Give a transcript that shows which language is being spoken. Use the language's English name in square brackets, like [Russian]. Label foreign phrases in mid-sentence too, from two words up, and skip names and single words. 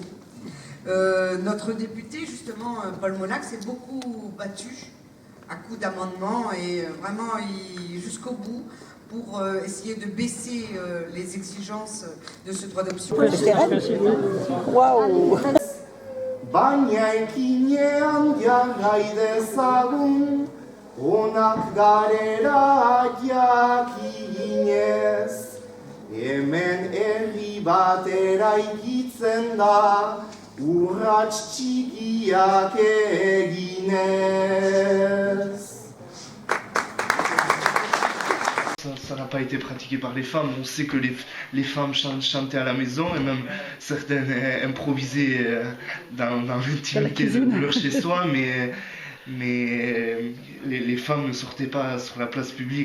[French] Notre député, justement, Paul Monac, s'est beaucoup battu à coups d'amendements et vraiment jusqu'au bout pour essayer de baisser les exigences de ce droit d'option. Waouh. [Basque] Onak garera jakinez, hemen herri bat eraikitzen da, urrats txikiak eginez. [French] Ça n'a pas été pratiqué par les femmes. On sait que les femmes chantaient à la maison et même certaines improvisaient dans l'intimité de leur chez-soi, mais les femmes ne sortaient pas sur la place publique.